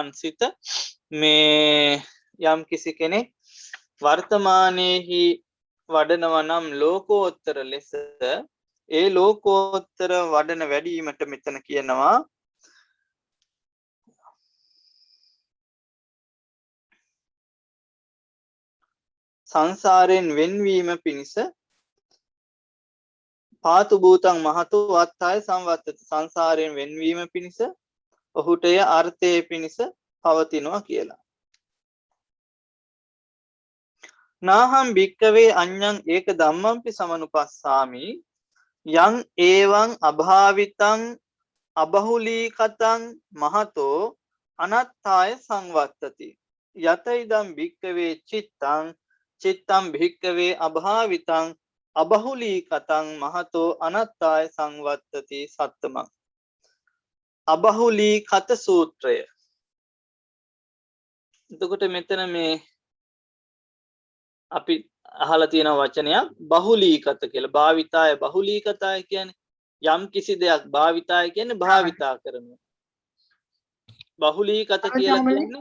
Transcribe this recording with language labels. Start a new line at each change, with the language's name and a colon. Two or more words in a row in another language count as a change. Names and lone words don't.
Sinhala: සිත මේ යම් කිසි කෙනෙක් වර්තමානයේහි වඩනවා නම් ලෝකෝත්තර ලෙස ඒ ලෝකෝත්තර වඩන වැඩීමට මෙතන කියනවා සංසාරයෙන් වෙන්වීම පිණිස
Pali: පාතු භූතං මහතු වත්තාය සංවත්තති.
Sinhala: සංසාරයෙන් වෙන්වීම පිණිස ඔහුට එය අර්ථයේ පිණිස පවතිනවා කියලා.
Pali: නාහම් භික්කවේ අඤ්ඤං ඒක ධම්මම්පි සමනුපස්සාමි යං ඒවං අභාවිතං අබහුලී කතං මහතෝ අනත්තාය සංවත්තති. යත ඉදම් භික්කවේ චිත්තං චිත්තං භික්කවේ අභාවිතං අබහුලී කතං මහතෝ අනත්තාය සංවත්තති සත්තමං.
Sinhala: අබහුලී කත සූත්‍රය. එතකොට මෙතන මේ අපි අහලා තියෙන වචනයක් බහුලීකත කියලා.
Pali: භාවිතාය බහුලීකතාය
Sinhala: කියන්නේ යම් කිසි දෙයක් භාවිතාය කියන්නේ භාවිතා කරනවා. බහුලීකත කියලා කියන්නේ